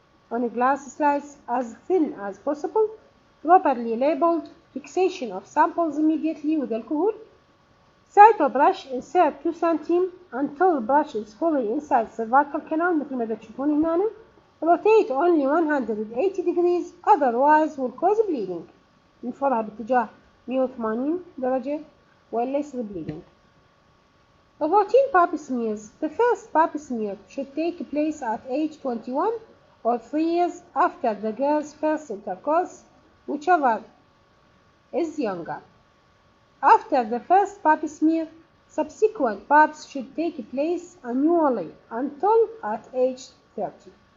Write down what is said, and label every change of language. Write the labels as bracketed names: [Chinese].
[English] on glass slides as thin as possible, properly labeled, fixation of samples immediately with alcohol. Cyto brush insert 2 cm until brush is fully inside cervical canal [Arabic] مثل ما تشوفون هنا. [English] Rotate only 180 degrees, otherwise will cause bleeding. [Arabic] ننفرها باتجاه 180 درجة ولا يصير bleeding. [English] Routine pap smears. The first pap smear should take place at age 21 or 3 years after the girl's first intercourse, whichever is younger. After the first pap smear, subsequent paps should take place annually until at age 30.